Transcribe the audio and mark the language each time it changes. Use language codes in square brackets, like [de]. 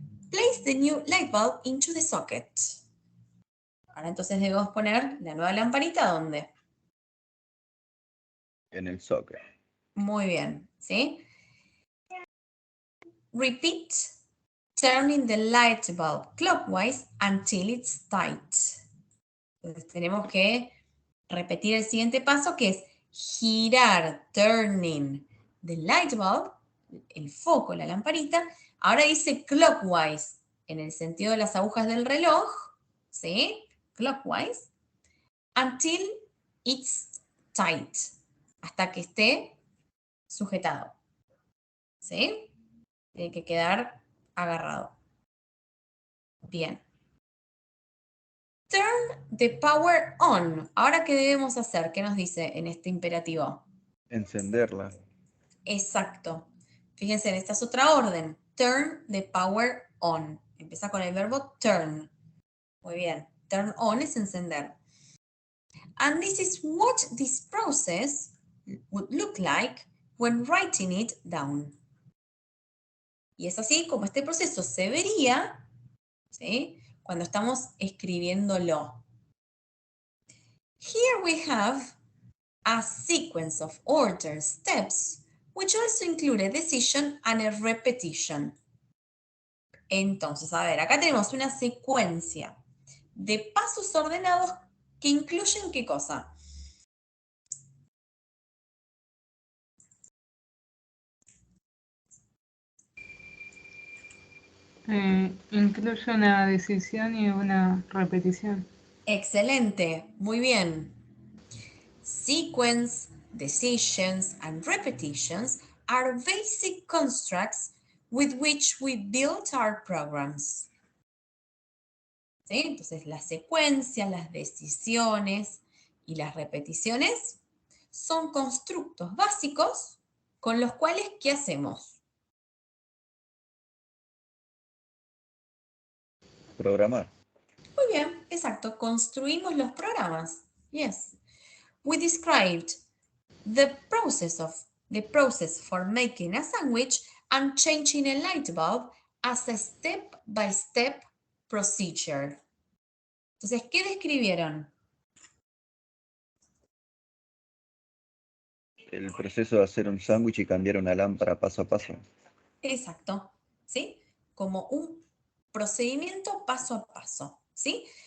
[en] Place the new light bulb into the socket. [es] Ahora entonces debemos poner la nueva lamparita ¿dónde? En el socket. Muy bien, ¿sí? [en] Repeat turning the light bulb clockwise until it's tight. [es] Entonces tenemos que repetir el siguiente paso que es girar, [en] turning the light bulb, [es] el foco, la lamparita. Ahora dice clockwise, en el sentido de las agujas del reloj, ¿sí? [en] Clockwise, until it's tight, [es] hasta que esté sujetado, ¿sí? Tiene que quedar agarrado. Bien. [en] Turn the power on. [es] Ahora, ¿qué debemos hacer? ¿Qué nos dice en este imperativo? Encenderla. Exacto. Fíjense, esta es otra orden. [en] Turn the power on. [es] Empieza con el verbo turn. Muy bien. Turn on es encender. [en] And this is what this process would look like when writing it down. [es] Y es así como este proceso se vería, ¿sí?, cuando estamos escribiéndolo. [en] Here we have a sequence of ordered steps, which also include a decision and a repetition. [es] Entonces, a ver, acá tenemos una secuencia de pasos ordenados que incluyen ¿qué cosa? Incluye una decisión y una repetición. Excelente, muy bien. [en] Sequence, decisions, and repetitions are basic constructs with which we build our programs. [es] ¿Sí? Entonces, las secuencias, las decisiones y las repeticiones son constructos básicos con los cuales, ¿qué hacemos? Programar. Muy bien, exacto, construimos los programas. [en] Yes. We described the process for making a sandwich and changing a light bulb as a step-by-step procedure. [es] Entonces, ¿qué describieron? El proceso de hacer un sándwich y cambiar una lámpara paso a paso. Exacto, ¿sí? Como un procedimiento paso a paso, ¿sí?